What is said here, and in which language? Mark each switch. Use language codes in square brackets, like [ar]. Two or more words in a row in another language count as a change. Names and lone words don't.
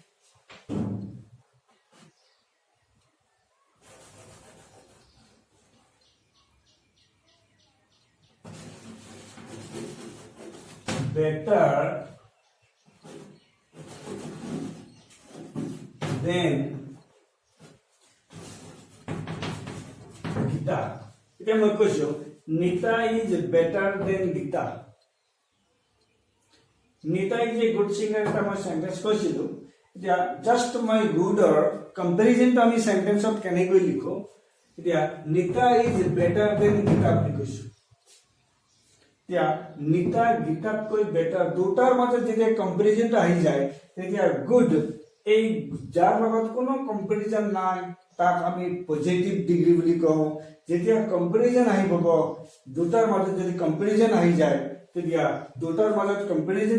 [en] better than Gita. [as] এতিয়া মই কৈছো [en] Nita is better than Gita. Nita is a good singer [as] এটা মই সেন্টেন্স কৈছিলো এতিয়া জাস্ট মই গুডৰ কম্পেৰিজনটো আমি সেন্টেন্সত কেনেকৈ লিখো এতিয়া [en] Nita is better than Gita [as] বুলি কৈছো এতিয়া Nita গীতাতকৈ বেটাৰ দুটাৰ মাজত যেতিয়া কম্পেৰিজনটো আহি যায় তেতিয়া গুড এই যাৰ লগত কোনো কম্পেৰিজন নাই তাক আমি [en] positive degree [as] বুলি কওঁ যেতিয়া কম্পেৰিজন আহিব দুটাৰ মাজত যদি কম্পেৰিজন আহি যায় তেতিয়া দুটাৰ মাজত কম্পেৰিজন